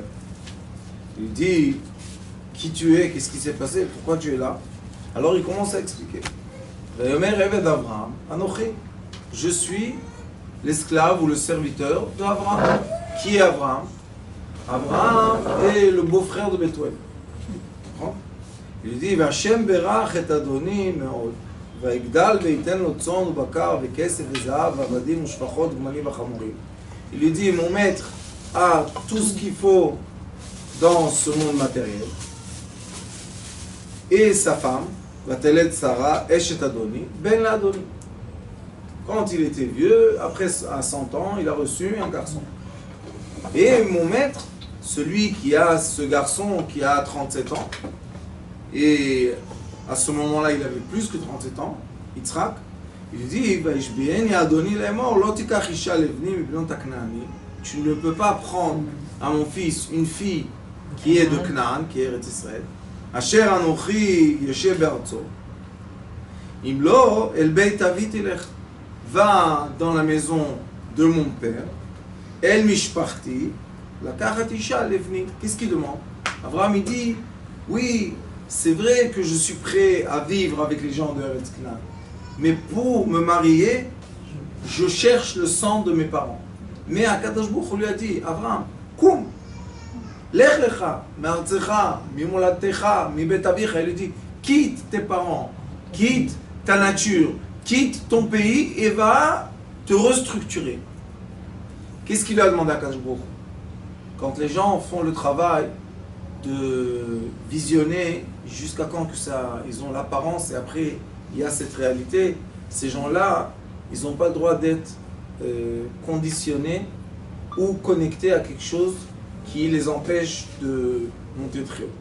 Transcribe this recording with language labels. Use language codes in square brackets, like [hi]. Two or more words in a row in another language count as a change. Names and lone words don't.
[fr] Il dit, qui tu es, qu'est-ce qui s'est passé, pourquoi tu es là? Alors il commence à expliquer. d'Abraham, Anochi, je suis l'esclave ou le serviteur d'Abraham. Qui est Abraham? Abraham est le beau-frère de Bethuel. Il dit, [he] וה' ברך את אדני מאד. ויגדל וייתן לו צאן ובקר וכסף וזהב ועבדים ושפחות גמלים וחמורים. [fr] Il lui dit, mon maître a tout ce qu'il faut dans ce monde matériel. Et sa femme, [he] ותלד שרה אשת אדני, בן לאדני. [fr] Quand il était vieux, après à 100 ans, il a reçu un garçon. Et mon maître, celui qui a ce garçon qui a 37 ans, et à ce moment-là, il avait plus que 37 ans, Yitzhak, il dit, tu ne peux pas prendre à mon fils une fille qui est de Canaan, qui est Eretz Israël. [he] אשר אנכי יושב בארצו. אם לא אל בית אבי תלך. [fr] Va dans la maison de mon père. [he] אל משפחתי לקחת אשה לבני. [fr] Qu'est-ce qu'il demande? Abraham il dit, oui, c'est vrai que je suis prêt à vivre avec les gens de Eretz Canaan, mais pour me marier, je cherche le sang de mes parents. Mais [he] הקדוש ברוך הוא [fr] lui a dit, Abraham, koum, [he] לך לך, מארצך, ממולדתך, מבית אביך. [fr] Il lui dit, quitte tes parents, quitte ta nature, quitte ton pays et va te restructurer. Qu'est-ce qu'il lui a demandé à [he] הקדוש ברוך הוא? [fr] Quand les gens font le travail de visionner jusqu'à quand que ça, ils ont l'apparence et après il y a cette réalité, ces gens-là, ils n'ont pas le droit d'être conditionnés ou connectés à quelque chose qui les empêche de monter très haut.